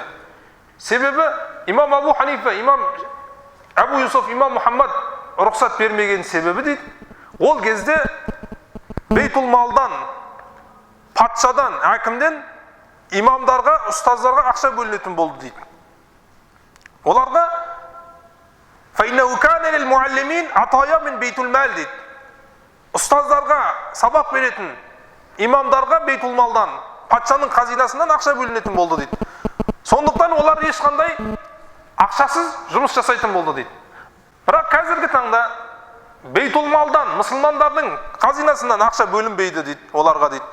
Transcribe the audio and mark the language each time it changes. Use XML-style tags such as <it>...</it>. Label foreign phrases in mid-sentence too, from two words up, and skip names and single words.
<kk>Себебі Имам Абу Ханифа, Имам Абу Юсуф, Имам Мухаммад рұқсат бермеген себебі дейді, ол кезде Бейтул малдан, патшадан, әкімден имамдарға, ұстаздарға ақша бөлінетін болды дейді.</kk> <ar>Оларға فَإِنَّهُ كَانَ لِلْمُعَلِّمِينَ عَطَايَا مِنْ بَيْتُ الْمَالِ дейді.</ar> <kk>Ұстаздарға сабақ беретін имамдарға Бейтул малдан, патшаның қазинасынан ақша бөлінетін болды дейді. Сондықтан олар ешқандай ақшасыз жұмыс жасайтын болды дейді. Бірақ қазіргі таңда Бейтул малдан, мұсылмандардың қазинасынан ақша бөлінбейді дейді, оларға дейді.</kk>